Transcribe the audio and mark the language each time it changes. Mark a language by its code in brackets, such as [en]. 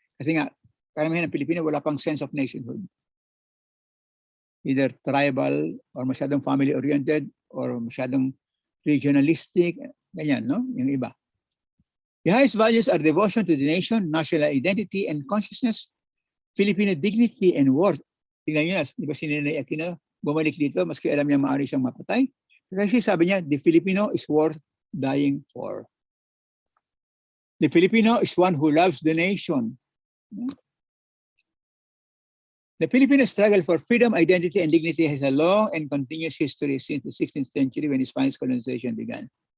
[tl] Kasi nga, karamihan ng Pilipino wala pang sense of nationhood. Either tribal or masyadong family-oriented or masyadong regionalistic, ganyan, no? Yung iba. [en] The highest values are devotion to the nation, national identity and consciousness, Filipino dignity and worth. [tl] Tingnan niyo, di ba si Ninoy Aquino bumalik dito, maski alam niya maaari siyang mapatay. Kasi sabi niya, [en] the Filipino is worth dying for. The Filipino is one who loves the nation. The Filipino struggle for freedom, identity, and dignity has a long and continuous history since the 16th century when Spanish colonization began.